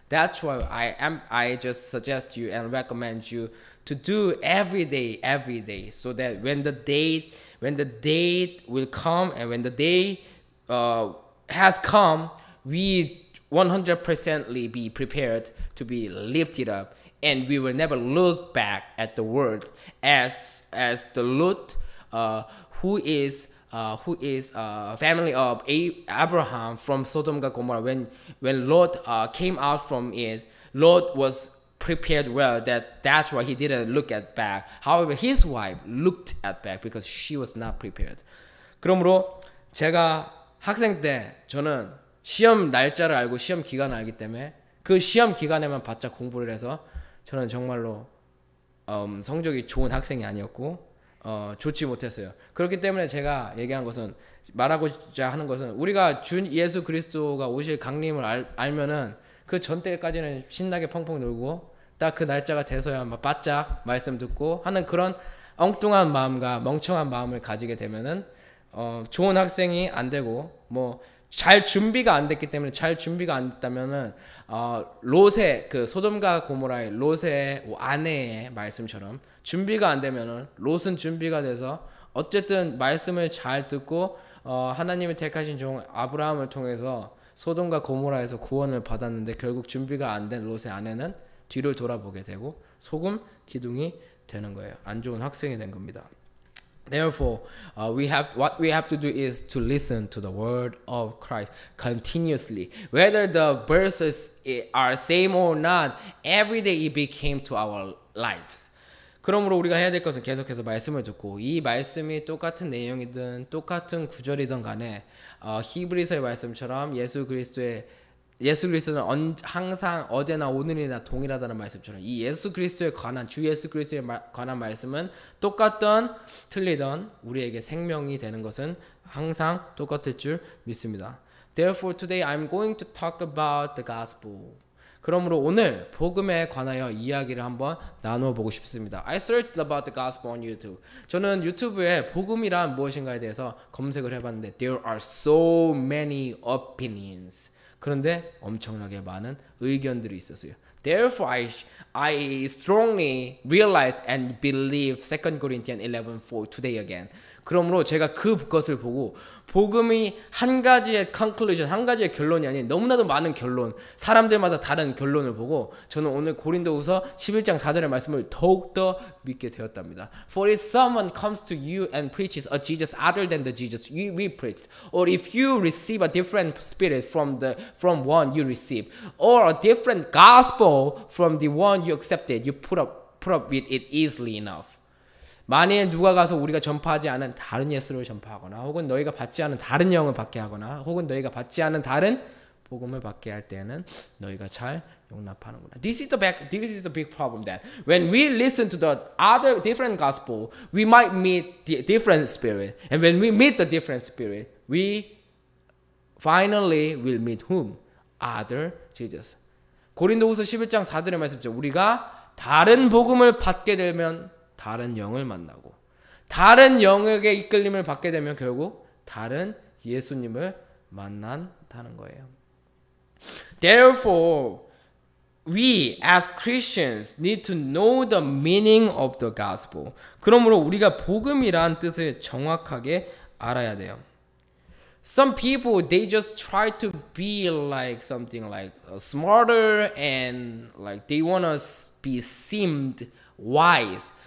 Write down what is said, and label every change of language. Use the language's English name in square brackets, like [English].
[English] That's why I just suggest you and recommend you to do every day, so that when the date will come, and when the day has come, we 100% be prepared to be lifted up, and we will never look back at the world as the Lot, who is family of Abraham from Sodom and Gomorrah. When Lot came out from it, Lot was prepared well. That's why he didn't look at back. However, his wife looked at back because she was not prepared. [Korean] 그러므로 제가 학생 때 저는 시험 날짜를 알고 시험 기간을 알기 때문에 그 시험 기간에만 바짝 공부를 해서 저는 정말로 성적이 좋은 학생이 아니었고 좋지 못했어요. 그렇기 때문에 제가 얘기한 것은, 말하고자 하는 것은, 우리가 주 예수 그리스도가 오실 강림을 알면은 그 전때까지는 신나게 펑펑 놀고 딱 그 날짜가 돼서야 막 바짝 말씀 듣고 하는 그런 엉뚱한 마음과 멍청한 마음을 가지게 되면은 좋은 학생이 안 되고, 뭐 잘 준비가 안 됐기 때문에, 잘 준비가 안 됐다면은 롯의 그 소돔과 고모라의 롯의 아내의 말씀처럼 준비가 안 되면은, 롯은 준비가 돼서 어쨌든 말씀을 잘 듣고 하나님이 택하신 종 아브라함을 통해서 소돔과 고모라에서 구원을 받았는데, 결국 준비가 안 된 롯의 아내는 뒤를 돌아보게 되고 소금 기둥이 되는 거예요. 안 좋은 학생이 된 겁니다. [English] Therefore, what we have to do is to listen to the word of Christ continuously. Whether the verses are same or not, every day it became to our lives. [Korean] 그러므로 우리가 해야 될 것은 계속해서 말씀을 듣고, 이 말씀이 똑같은 내용이든 똑같은 구절이든 간에 히브리서의 말씀처럼 예수 그리스도는 항상 어제나 오늘이나 동일하다는 말씀처럼, 이 예수 그리스도에 관한, 주 예수 그리스도에 관한 말씀은 똑같던 틀리던 우리에게 생명이 되는 것은 항상 똑같을 줄 믿습니다. [English] Therefore today I'm going to talk about the gospel. [Korean] 그러므로 오늘 복음에 관하여 이야기를 한번 나누어 보고 싶습니다. [English] I searched about the gospel on YouTube. [Korean] 저는 유튜브에 복음이란 무엇인가에 대해서 검색을 해봤는데, [English] there are so many opinions. [Korean] 그런데 엄청나게 많은 의견들이 있었어요. [English] Therefore, I strongly realize and believe 2 Corinthians 11:4 today again. [Korean] 그러므로 제가 그것을 보고, 복음이 한 가지의 conclusion, 한 가지의 결론이 아닌 너무나도 많은 결론, 사람들마다 다른 결론을 보고 저는 오늘 고린도후서 11장 4절의 말씀을 더욱더 믿게 되었답니다. [English] For if someone comes to you and preaches a Jesus other than the Jesus we preached, or if you receive a different spirit from one you received, or a different gospel from the one you accepted, you put up with it easily enough. [Korean] 만일 누가 가서 우리가 전파하지 않은 다른 예수를 전파하거나, 혹은 너희가 받지 않은 다른 영을 받게 하거나, 혹은 너희가 받지 않은 다른 복음을 받게 할 때는 너희가 잘 용납하는구나. [English] This is the big problem, that when we listen to the other different gospel, we might meet the different spirit, and when we meet the different spirit, we finally will meet whom? Other Jesus. [Korean] 고린도후서 11장 4절의 말씀이죠. 우리가 다른 복음을 받게 되면 다른 영을 만나고, 다른 영에게 이끌림을 받게 되면 결국 다른 예수님을 만난다는 거예요. [English] Therefore, we as Christians need to know the meaning of the gospel. [Korean] 그러므로 우리가 복음이란 뜻을 정확하게 알아야 돼요. [English] Some people, they just try to be like something like smarter, and like they want to be seemed wise.